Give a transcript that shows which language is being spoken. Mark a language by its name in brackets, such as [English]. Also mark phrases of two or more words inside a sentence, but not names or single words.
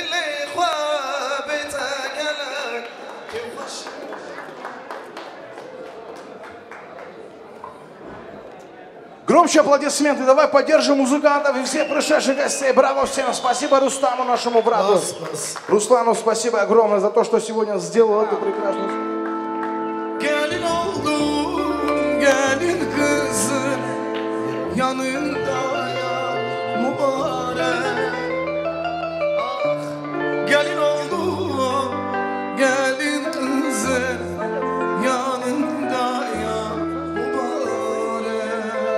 [Russian] Громче аплодисменты. Давай поддержим музыкантов и всех пришедших гостей. Браво всем. Спасибо Рустаму, нашему брату. Руслану спасибо огромное за то, что сегодня сделал эту прекрасную... [Turkish] Gelin oldum, gelin kızın yanında ya mübarek. Ah, gelin oldum, gelin kızın yanında ya mübarek.